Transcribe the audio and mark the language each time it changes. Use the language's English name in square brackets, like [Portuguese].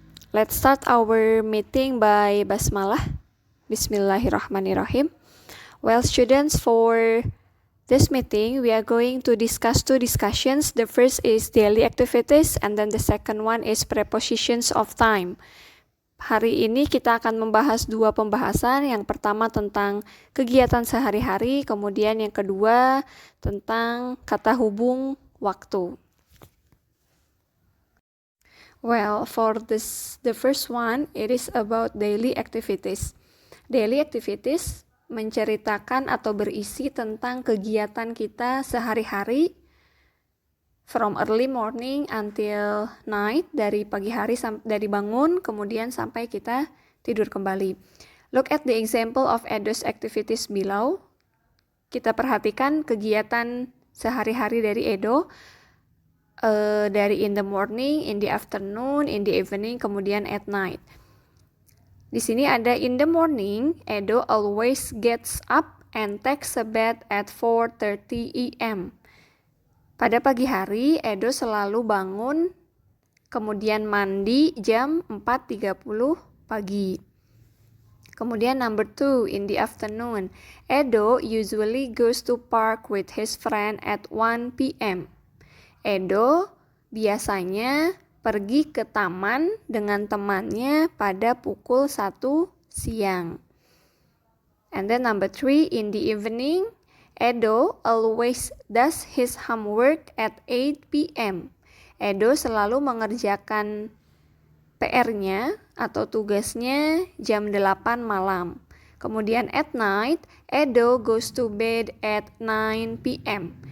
[English] Let's start our meeting by basmalah. Bismillahirrahmanirrahim. Well, students, for this meeting, we are going to discuss two discussions. The first is daily activities, and then the second one is prepositions of time. [Indonesian] Hari ini kita akan membahas dua pembahasan. Yang pertama tentang kegiatan sehari-hari, kemudian yang kedua tentang kata hubung waktu. [English] Well, for the first one, it is about daily activities. [Indonesian] Daily activities menceritakan atau berisi tentang kegiatan kita sehari-hari [English] from early morning until night, [Indonesian] dari pagi hari dari bangun kemudian sampai kita tidur kembali. [English] Look at the example of Edo's activities below. [Indonesian] Kita perhatikan kegiatan sehari-hari dari Edo, dari [English] in the morning, in the afternoon, in the evening, [Indonesian] kemudian at night. Di sini ada [English] in the morning, Edo always gets up and takes a bath at 4:30 a.m. [Indonesian] Pada pagi hari, Edo selalu bangun, kemudian mandi jam 4:30 pagi. [English] Kemudian number 2, in the afternoon, Edo usually goes to park with his friend at 1 p.m. [Indonesian] Edo biasanya pergi ke taman dengan temannya pada pukul 1 siang. [English] And then number 3, in the evening, Edo always does his homework at 8 p.m. [Indonesian] Edo selalu mengerjakan PR-nya atau tugasnya jam 8 malam. [English] Kemudian at night, Edo goes to bed at 9 p.m.